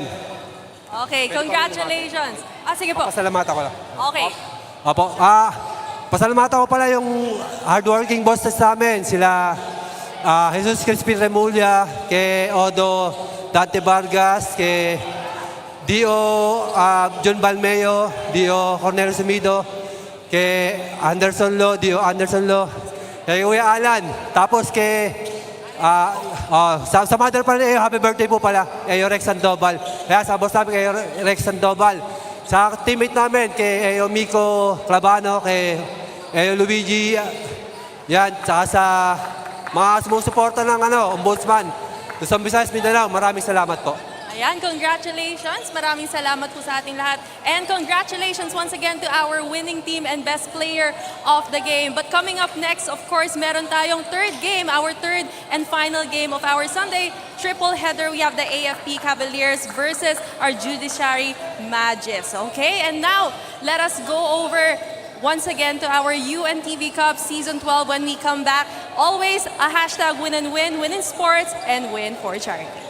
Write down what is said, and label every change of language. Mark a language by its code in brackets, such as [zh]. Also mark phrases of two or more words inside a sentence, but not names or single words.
[en] Okay, congratulations. [tl] Sige po. Pasalamatan ko lang. Okay. Opo. Pasalamatan ko pala yung [en] hardworking bosses [tl] namin. Sila Jesus Crispin Remulla, kay Odo Dante Vargas, kay Dio John Balmeo, Dio Cornelio Sumido, kay Anderson Lo, Dio Anderson Lo, kay Kuya Alan. Tapos kay sa mother pa rin, [en] happy birthday [tl] po pala, kay Rex Sandoval. Kaya sa boss namin, kay Rex Sandoval. Sa teammate namin, kay Miko Clavano, kay Luigi, yan, saka sa mga sumusuporta ng Ombudsman. Luzon, Visayas, Mindanao, maraming salamat po. Ayan, congratulations. Maraming salamat po sa ating lahat. [en] And congratulations once again to our winning team and best player of the game. But coming up next, of course, [tl] meron tayong [en] third game, our third and final game of our Sunday triple header. We have the AFP Cavaliers versus our Judiciary Magis. Okay, and now let us go over once again to our UNTV Cup Season 12 when we come back. Always a hashtag win and win, win in sports, and win for charity.